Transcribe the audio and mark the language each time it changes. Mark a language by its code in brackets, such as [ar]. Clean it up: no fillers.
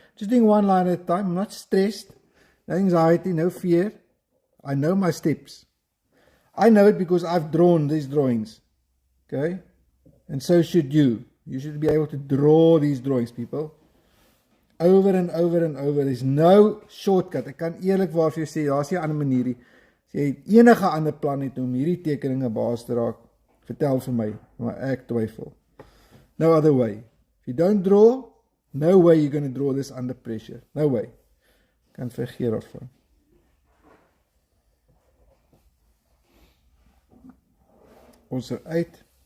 [en] Just doing one line at a time. I'm not stressed. No anxiety, no fear. I know my steps. I know it because I've drawn these drawings. Okay? And so should you. You should be able to draw these drawings, people. Over and over and over. There's no shortcut. [af] Ek kan eerlikwaar vir jou sê, daar's nie 'n ander manier nie. As jy enige ander plan het om hierdie tekeninge baas te raak, vertel vir my, maar ek twyfel. [en] No other way. If you don't draw, no way you're going to draw this under pressure. No way. [af] Kan vergeet daarvan. Ons uit.